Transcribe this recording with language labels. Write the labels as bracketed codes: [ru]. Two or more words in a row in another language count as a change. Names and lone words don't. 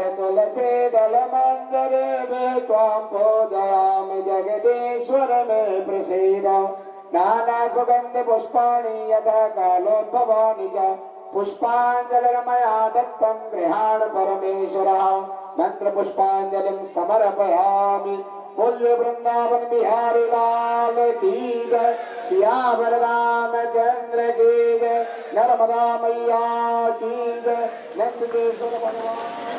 [sa] तुलसीदलमञ्जरे मे त्वां पूजयामि जगदीश्वर मे प्रसीद नानासुगन्धपुष्पाणि यथा कालोद्भवानि च पुष्पाञ्जलिर्मया दत्तं गृहाण परमेश्वरः मंत्रपुष्पाञ्जलिं समर्पयामि [hi] बोलिए वृंदावन बिहारी लाल की जय सियावर रामचंद्र की जय नर्मदा मैया की जय नंदकेश्वर भगवान